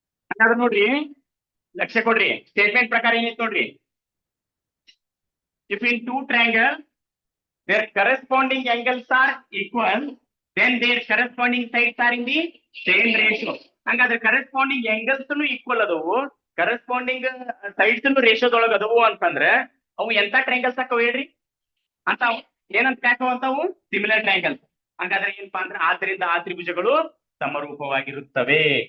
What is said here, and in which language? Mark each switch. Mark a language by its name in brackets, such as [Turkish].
[Kannada] ಹಾಗಾದ್ರೆ ನೋಡ್ರಿ, ಲಕ್ಷ್ಯ ಕೊಡ್ರಿ, ಸ್ಟೇಟ್ಮೆಂಟ್ ಪ್ರಕಾರ ಏನಿತ್ತು ನೋಡ್ರಿ. [English] If in two triangle their corresponding angles are equal then their corresponding sides are in the same ratio. [Kannada] ಹಂಗಾದ್ರೆ ಕರೆಸ್ಪಾಂಡಿಂಗ್ angles ಈಕ್ವಲ್ ಅದವು, ಕರೆಸ್ಪಾಂಡಿಂಗ್ ಸೈಡ್ಸ್ ರೇಷಿಯೋದೊಳಗ ಅದವು ಅಂತಂದ್ರೆ ಅವು ಎಂತ ಟ್ರಯಾಂಗಲ್ಸ್ ಹಾಕವು ಹೇಳ್ರಿ ಅಂತ. ಏನಂತ ಹಾಕವು ಅಂತಾವು? Similar triangles. ಹಂಗಾದ್ರೆ ಏನಪ್ಪಾ ಅಂದ್ರೆ ಆದ್ದರಿಂದ ಆ ತ್ರಿಭುಜಗಳು ಸಮರೂಪವಾಗಿರುತ್ತವೆ.